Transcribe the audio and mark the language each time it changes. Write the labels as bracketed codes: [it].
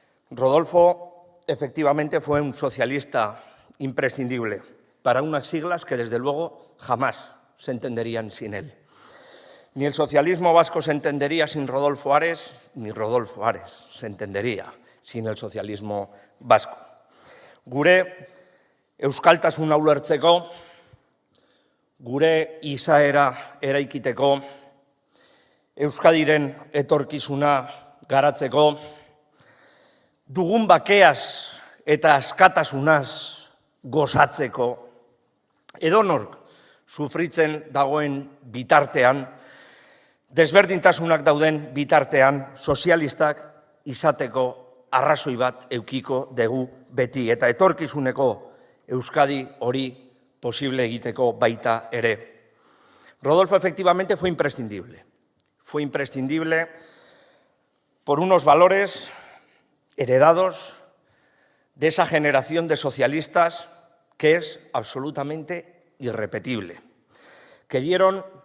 [es] Rodolfo efectivamente fue un socialista imprescindible para unas siglas que desde luego jamás se entenderían sin él. Ni el socialismo vasco se entendería sin Rodolfo Ares, ni Rodolfo Ares se entendería sin el socialismo vasco. [eu] Gure euskaltasuna ulertzeko, gure izaera eraikiteko, Euskadiren etorkizuna garatzeko, dugun bakeaz eta askatasunaz gozatzeko, edonork sufritzen dagoen bitartean, desberdintasunak dauden bitartean, sozialistak izateko arrazoi bat eukiko dugu beti, eta etorkizuneko Euskadi hori posible egiteko baita ere. [es] Rodolfo efectivamente fue imprescindible. Fue imprescindible por unos valores heredados de esa generación de socialistas que es absolutamente irrepetible, que dieron